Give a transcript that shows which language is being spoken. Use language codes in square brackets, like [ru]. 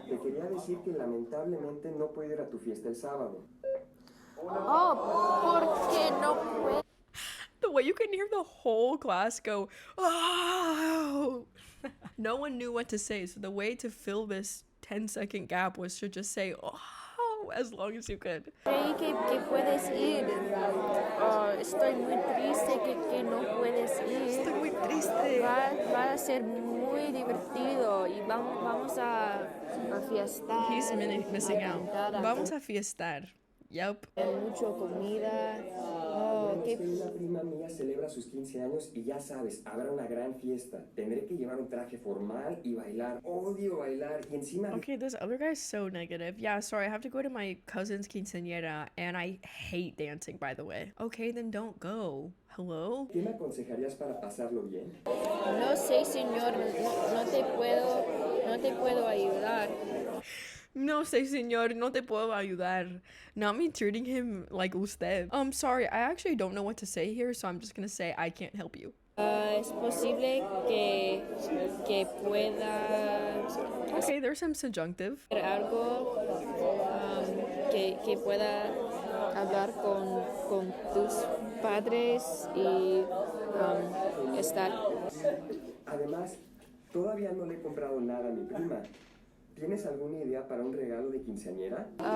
[es] Te quería decir que lamentablemente no puedo ir a tu fiesta el sábado. Oh, porque no puedo. [en] The way you can hear the whole class go, oh! No one knew what to say, so the way to fill this 10-second gap was to just say, oh, as long as you could. [es] Creí que puedes ir. Estoy muy triste que no puedes ir. Estoy muy triste. Va a ser muy divertido y vamos a fiestar. [en] He's missing out. [es] Vamos a fiestar. [en] Yep. [es] Mucho comida. Oh, Es que una prima mía celebra sus 15 años y ya sabes, habrá una gran fiesta. Tendré que llevar un traje formal y bailar. Odio bailar y encima... [en] Okay, this other guy's so negative. Yeah, sorry, I have to go to my cousin's quinceañera, and I hate dancing, by the way. Okay, then don't go. Hello? [es] ¿Qué me aconsejarías para pasarlo bien? no sé, señor, no te puedo ayudar. No sé, señor, no te puedo ayudar. [en] Not me treating him like usted. Sorry, I actually don't know what to say here, so I'm just gonna say I can't help you. [es] Es posible que pueda [en] Okay, there's some subjunctive. [es] hacer algo que pueda hablar con tus padres y estar. Además, todavía no le he comprado nada a mi prima. ¿Tienes alguna idea para un regalo de quinceañera?